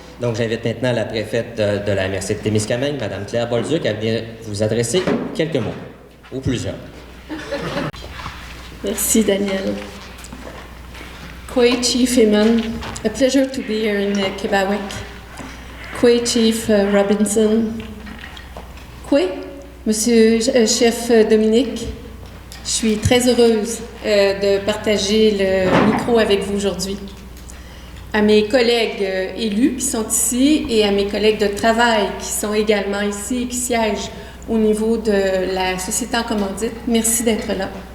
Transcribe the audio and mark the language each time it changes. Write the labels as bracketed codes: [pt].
[fr] Donc j'invite maintenant la préfète de la MRC de Témiscamingue, Mme Claire Bolduc, à venir vous adresser quelques mots, ou plusieurs. Merci Daniel. [en] Kwe Chief Heyman, a pleasure to be here in Quebec. Kwe Chief Robinson. [fr] Kwe, Monsieur Chef Dominique, je suis très heureuse de partager le micro avec vous aujourd'hui. À mes collègues élus qui sont ici et à mes collègues de travail qui sont également ici et qui siègent au niveau de la société en commandite, merci d'être là.